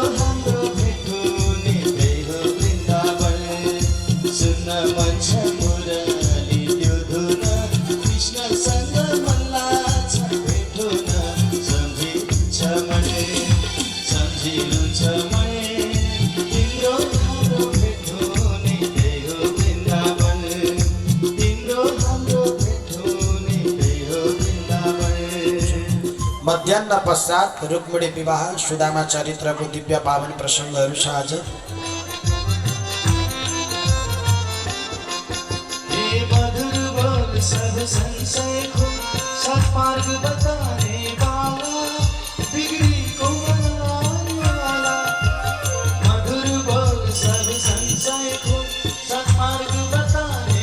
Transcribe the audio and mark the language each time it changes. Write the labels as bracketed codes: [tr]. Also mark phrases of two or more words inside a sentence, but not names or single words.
[ne] हाम्रो भेट हुने त्यही हो वृन्दावन सुन्न मन छ मुरली त्यो धुन कृष्णसँग मल्लाछ भेटुन सम्झिन्छ मन सम्झिन्छ मन तिम्रो हाम्रो भेट हुने त्यही हो वृन्दावन तिम्रो हाम्रो भेट हुने त्यही हो वृन्दावन मध्याह्न पश्चात रुक्मिणी विवाह सुदामा चरित्रको दिव्य पावन प्रसङ्गहरू छ आज। [hi] हे मधुर बोल सब संशय को सत्मार्ग बताने वाला बिगड़ी को बनाने वाला मधुर बोल सब संशय को सत्मार्ग बताने